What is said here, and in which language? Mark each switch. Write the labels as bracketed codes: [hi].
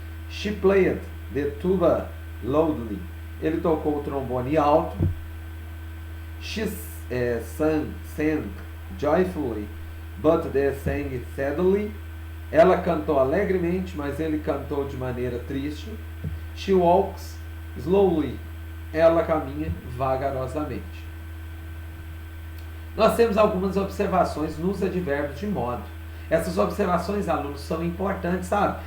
[en] She played the tuba loudly. [pt] Ele tocou o trombone alto. [en] She sang joyfully, but they sang sadly. [pt] Ela cantou alegremente, mas ele cantou de maneira triste. [en] She walks slowly. [pt] Ela caminha vagarosamente. Nós temos algumas observações nos advérbios de modo. Essas observações, alunos, são importantes, sabe?